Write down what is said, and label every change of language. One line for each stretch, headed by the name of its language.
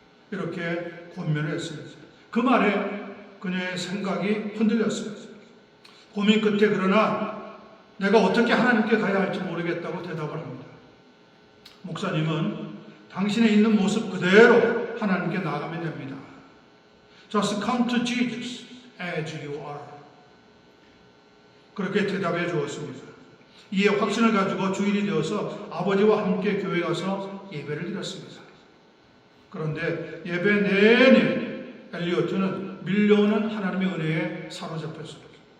Korean: 이렇게 권면을 했습니다. 그 말에 그녀의 생각이 흔들렸습니다. 고민 끝에 그러나 내가 어떻게 하나님께 가야 할지 모르겠다고 대답을 합니다. 목사님은 당신의 있는 모습 그대로 하나님께 나아가면 됩니다.
English: Just come to Jesus as you are.
Korean: 그렇게 대답해 주었습니다. 이에 확신을 가지고 주일이 되어서 아버지와 함께 교회 가서 예배를 드렸습니다. 그런데 예배 내내 엘리오트는 밀려오는 하나님의 은혜에 사로잡혔습니다.